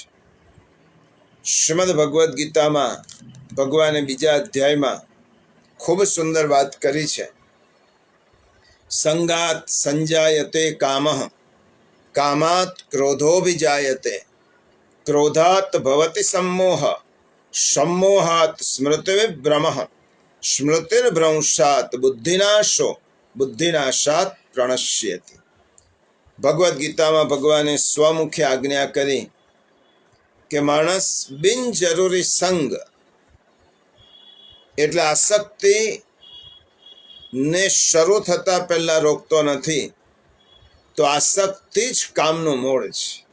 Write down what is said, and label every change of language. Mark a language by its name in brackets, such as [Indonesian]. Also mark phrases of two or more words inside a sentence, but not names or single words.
[Gujarati] શ્રીમદ ભગવદ્ ગીતામાં ભગવાને બીજા અધ્યાયમાં ખૂબ સુંદર વાત કરી છે. [Sanskrit] संगात संजायते कामः, कामात क्रोधोभिजायते, क्रोधात भवति सम्मोह, सम्मोहात स्मृतिविभ्रमः, स्मृतिर्भ्रंशात बुद्धिनाशो, बुद्धिनाशात प्रणश्यति. [Gujarati] ભગવદ્ ગીતામાં ભગવાને સ્વમુખે આજ્ઞા કરી કે માણસ બિનજરૂરી સંગ એટલે આસક્તિ ને શરૂ થતા પહેલા રોકતો નથી, તો આસક્તિ જ કામનું મૂળ છે.